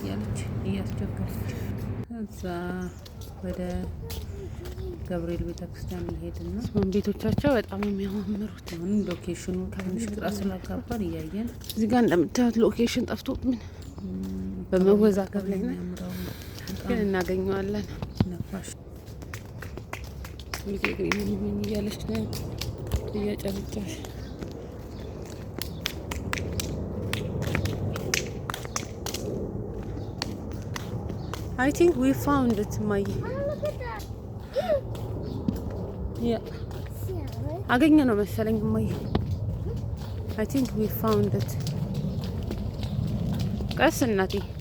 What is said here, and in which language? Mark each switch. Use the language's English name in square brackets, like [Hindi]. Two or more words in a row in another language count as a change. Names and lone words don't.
[Amharic] እያለች እያስቸገረች እዛ ወደ ገብርኤል ቤተክርስቲያን እየሄድን ነው። ቤቶቻቸው በጣም የሚያማምሩት አሁን ሎኬሽኑ ከትንሽ ግራ ስላጋባን እያየን እዚህ ጋር እንደምታዩት ሎኬሽን ጠፍቶ ምን በመወዛገብ ላይ ነው፣ ግን እናገኘዋለን። ነፋሽ ምን እያለች ነው እያጨረጨረች [English] I think we found it, Mai. Yeah. [Amharic] አገኘ ነው መሰለኝ [English] ማይ I think we found it. [Amharic] ቀስ እናቴ